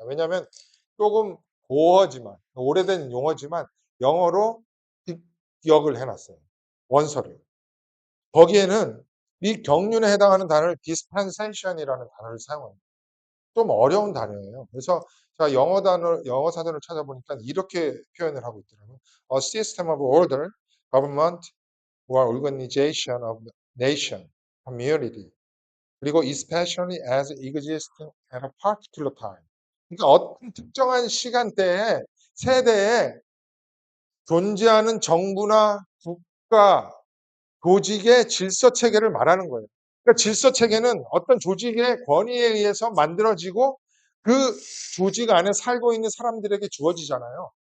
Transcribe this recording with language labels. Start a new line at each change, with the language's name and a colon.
Korean: 왜냐하면 조금 고어지만 오래된 용어지만 영어로 기억을 해놨어요. 원서를. 거기에는 이 경륜에 해당하는 단어를 dispensation이라는 단어를 사용합니다. 좀 어려운 단어예요. 그래서 제가 영어 사전을 찾아보니까 이렇게 표현을 하고 있더라고요.
English: A system of order, government, or organization of nation, community.
Korean: 그리고
English: especially as existing at a particular time.
Korean: 그러니까 어떤 특정한 시간대에 세대에 존재하는 정부나 국가, 조직의 질서 체계를 말하는 거예요. 그러니까 질서 체계는 어떤 조직의 권위에 의해서 만들어지고 그 조직 안에 살고 있는 사람들에게 주어지잖아요.